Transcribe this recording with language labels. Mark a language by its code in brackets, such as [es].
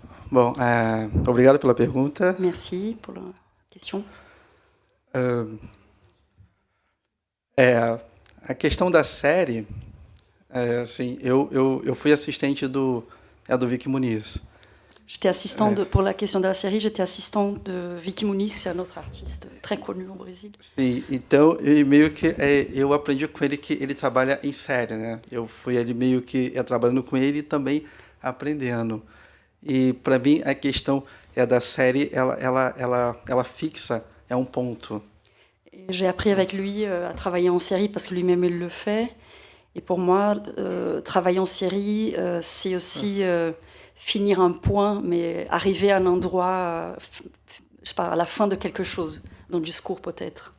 [pt] Bom, obrigado pela pergunta. [fr] Merci pour la question. [pt] A questão da série, assim, eu fui assistente do Vicky Muniz. [fr] J'étais assistant pour la question de la série, j'étais assistant de Vicky Muniz, c'est un autre artiste très connu au Brésil. [pt] Sim, então meio que eu aprendi com ele que ele trabalha em série, né? Eu fui ali meio que trabalhando com ele e também aprendendo. E para mim a questão da série, ela fixa um ponto. [fr] J'ai appris avec lui à travailler en série parce que lui-même il le fait. Et pour moi, travailler en série, c'est aussi finir un point, mais arriver à un endroit, je sais pas, à la fin de quelque chose, dans le discours peut-être.